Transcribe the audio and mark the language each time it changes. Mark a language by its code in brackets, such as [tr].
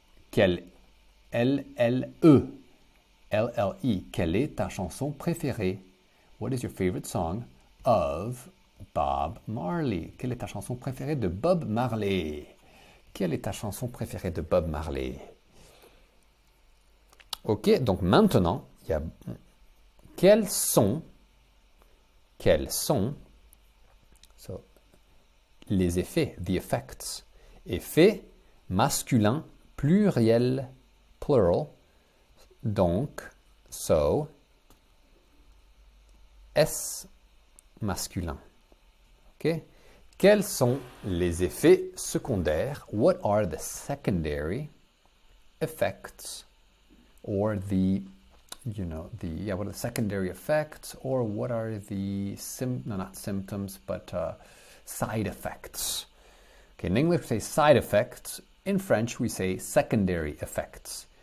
[fr] Quelle, L-L-E, L-L-E, quelle est ta chanson préférée? [en] What is your favorite song of Bob Marley? [fr] Quelle est ta chanson préférée de Bob Marley? Quelle est ta chanson préférée de Bob Marley? Ok, donc maintenant, il y a quels sont so, les effets, the effects. Effet masculin, pluriel, plural. Donc, so, S masculin. Ok? Quels sont les effets secondaires? [en] What are the secondary effects? Or the, what are the secondary effects? Or what are the, not symptoms, but side effects? Okay, in English we say side effects. In French we say secondary effects.